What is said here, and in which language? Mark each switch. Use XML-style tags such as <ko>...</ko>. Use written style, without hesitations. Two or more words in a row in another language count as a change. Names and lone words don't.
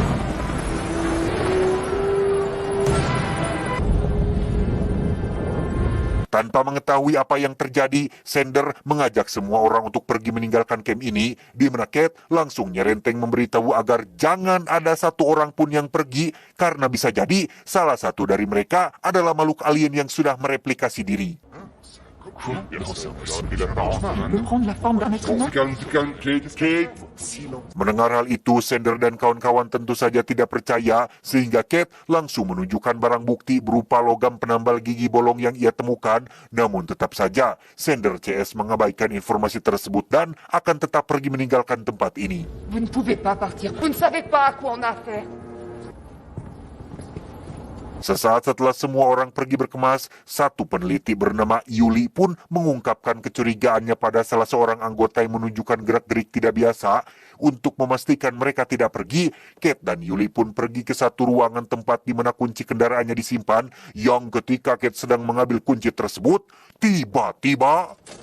<id>Tanpa mengetahui apa yang terjadi, Sender mengajak semua orang untuk pergi meninggalkan camp ini, di mana Kate langsung nyerenteng memberitahu agar jangan ada satu orang pun yang pergi, karena bisa jadi salah satu dari mereka adalah makhluk alien yang sudah mereplikasi diri.</id> <fr>Il peut prendre la forme d'un être humain?</fr> <id>Mendengar hal itu, Sender dan kawan-kawan tentu saja tidak percaya, sehingga Kate langsung menunjukkan barang bukti berupa logam penambal gigi bolong yang ia temukan. Namun tetap saja, Sender CS mengabaikan informasi tersebut dan akan tetap pergi meninggalkan tempat ini.</id> <fr>Vous ne pouvez pas partir. Vous ne savez pas à quoi on a affaire.</fr> <id>Sesaat setelah semua orang pergi berkemas, satu peneliti bernama Yuli pun mengungkapkan kecurigaannya pada salah seorang anggota yang menunjukkan gerak-gerik tidak biasa. Untuk memastikan mereka tidak pergi, Kate dan Yuli pun pergi ke satu ruangan tempat di mana kunci kendaraannya disimpan, yang ketika Kate sedang mengambil kunci tersebut, tiba-tiba...</id>